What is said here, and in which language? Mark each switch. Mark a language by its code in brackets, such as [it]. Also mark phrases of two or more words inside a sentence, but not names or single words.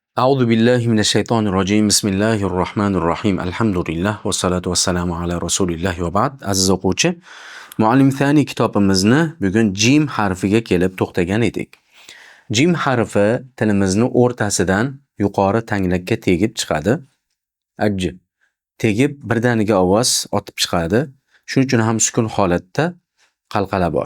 [ar] أعوذ بالله من الشيطان الرجيم. بسم الله الرحمن الرحيم. الحمد لله والصلاة والسلام على رسول الله وبعد. [uz] Aziz o'quvchi, Muallim Thani kitobimizni bugun jim harfiga kelib to'xtagan edik. Jim harfi tilimizni o'rtasidan yuqori tanglakka tegib chiqadi. [ar] Ajji. [uz] Tegib birdaniga ovoz otib chiqadi. Shuning uchun ham sukun holatda qalqala bor.